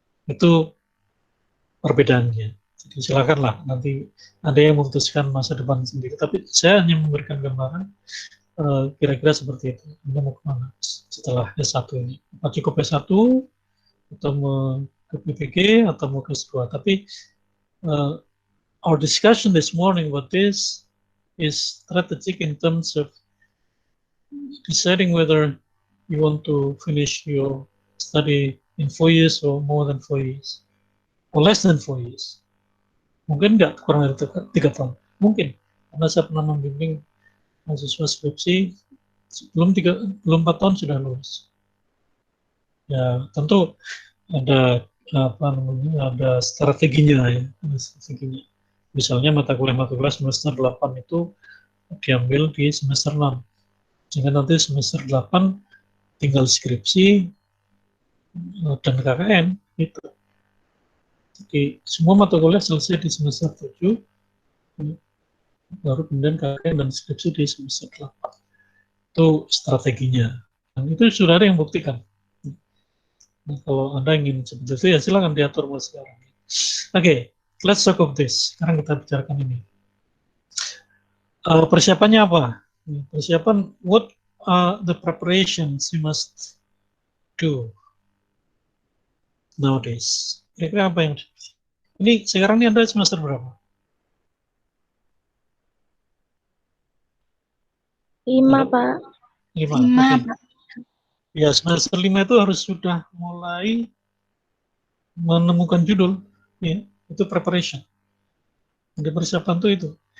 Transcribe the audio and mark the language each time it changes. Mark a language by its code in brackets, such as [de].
[id] Itu perbedaannya. Jadi silakanlah nanti ada yang memutuskan masa depan sendiri. Tapi saya hanya memberikan gambaran kira-kira seperti itu. Anda mau kemana setelah S1 ini? Apa cukup S1 atau mau ke PPG atau mau ke S2? [en] Tapi our discussion this morning about this is strategic in terms of deciding whether you want to finish your study in 4 years or more than 4 years or less than 4 years. [id] Mungkin nggak kurang dari 3 tahun. Mungkin. Karena saya pernah membimbing mahasiswa skripsi belum 4 tahun sudah lulus. Ya, tentu ada ada strateginya ya, ada strateginya. Misalnya mata kuliah semester 8 itu diambil di semester 6. Sehingga nanti semester 8 tinggal skripsi dan KKN gitu. Jadi semua mata kuliah selesai di semester 7, baru kemudian KKN dan skripsi di semester 8. Itu strateginya. Dan itu sudah ada yang buktikan. Nah, kalau Anda ingin seperti itu, ya silakan diatur mulai sekarang. [en] Oke, let's talk of this. [id] Sekarang kita bicarakan ini. Persiapannya apa? [en] Persiapan, what are the preparations you must do nowadays? [id] Kira-kira apa yang ini sekarang ini Anda semester berapa? 5, Pak. 5. 5, [en] Okay. [id] Pak. Ya, semester 5 itu harus sudah mulai menemukan judul, ya, itu preparation. Jadi persiapan itu.